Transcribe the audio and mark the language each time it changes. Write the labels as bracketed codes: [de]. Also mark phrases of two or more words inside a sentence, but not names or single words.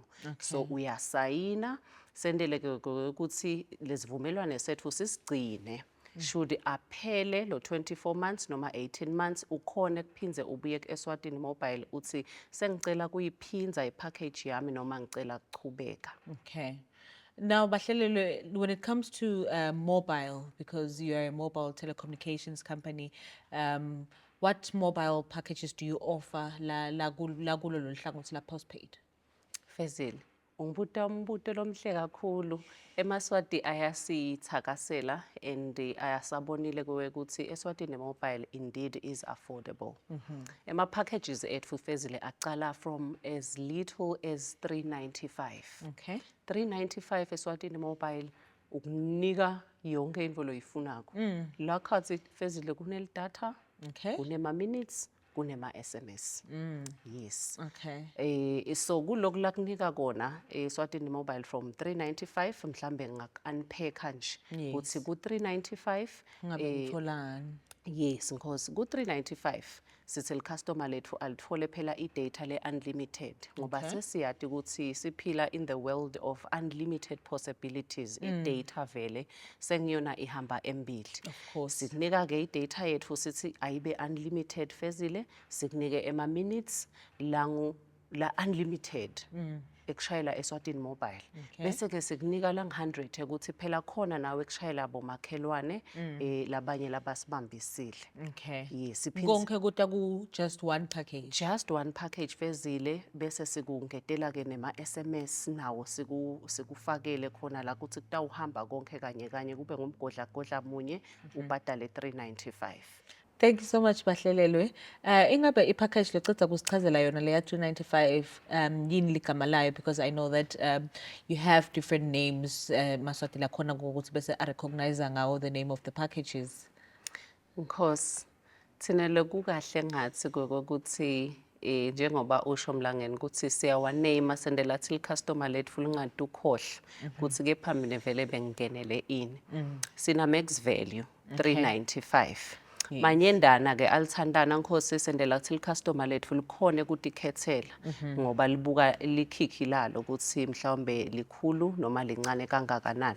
[ss] So uyasayina sendele ukuthi lezivumelwano sethu sisigcine should aphele lo 24 months noma 18 months ukhona kuphinze ubuye eSwatini Mobile uthi sengicela kuyiphinza ipackage yami noma ngicela kuchubeka. [en] Okay. Now, bahlelelwe, when it comes to mobile, because you are a mobile telecommunications company, what mobile packages do you offer [ss] la kulo hlangothi la [en] postpaid? [ss] Fezile, ungibuta umbuto lomhle kakhulu. eMaswati ayasithakasela and ayasabonile ukuthi eSwatini Mobile [en] indeed is affordable. [ss] Packages ethu Fezile aqala [en] from as little as [ss] 395. [en] Okay. [ss] 395 eSwatini Mobile ukunika yonke into loyifunako. La khathi Fezile kuneli data, [en] Okay. [ss] kunema minutes, kunema SMS. [en] Yes. Okay. [ss] So kulokhu lakunika kona eSwatini Mobile from 395 mhlambe ngak-unpack nje ukuthi ku 395 Ngabe ngitholani? yes because ku 395 sithi le customer lethu alithole phela i-data le unlimited ngoba sesiyadi ukuthi siphila [en] in the world of unlimited possibilities. [ss] I-data vele sengiyona ihamba embili. [en] Of course. [ss] Sikunika ke i-data yethu sithi ayibe unlimited Fezile, sikunike minutes la unlimited ekushayela eSwatini Mobile. Bese ke sikunika la 100 ukuthi phela khona nawe ekushayela abomakhelwane labanye labasibambisile. [en] Okay. Yes, [ss] Konke kuta ku [en] just one package. just one package [ss] Fezile bese sikungetela ke nema SMS nawo sikufakele khona la kuthi kutawuhamba konke kanye kube ngumgodla munye ubhadale 395. [en] Thank you so much bahlelelwe. [ss] Ingabe ipackage leceda kusichazela yona leya 295 yini ligama layo, [en] because I know that you have different names Maswati [ss] la khona ukuthi bese [en] recognize ngawo the name of the packages. [ss] Because thina lokukahle ngathi ukuthi njengoba usho mlangeni ukuthi siyawaname sendela [en] till customer [ss] lethu lingadi ukhohle ukuthi ke phambili vele bengingenele ini. Sina [en] max value [ss] 395. Manyendana ke alithandana Nkosi sendela kuthi customer lethu likhone ukutikhethela ngoba libuka likhikhi lalo ukuthi mhlawumbe likhulu noma lincane kangakanani.